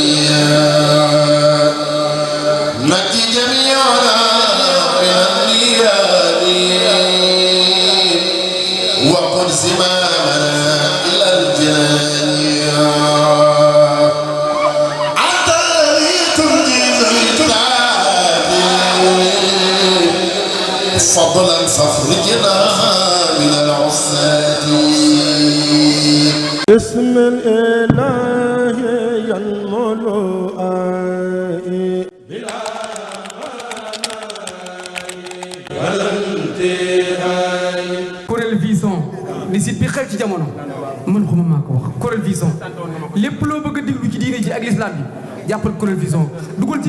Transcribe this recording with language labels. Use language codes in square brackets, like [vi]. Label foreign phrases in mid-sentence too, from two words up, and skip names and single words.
[ar] نجي جميعنا من النيران وقد زمامنا إلى الجنان فضلا فاخرجنا من العصاة بسم الإله ينمو آئي بلا ولا انتهاء [wo] Corel Vision li site bi xew ci jamono man xuma maa ko wax Corel Vision lépp loo bëgg a déglu ci diine ji ak l'islam bi jàppal Corel Vision dugal ci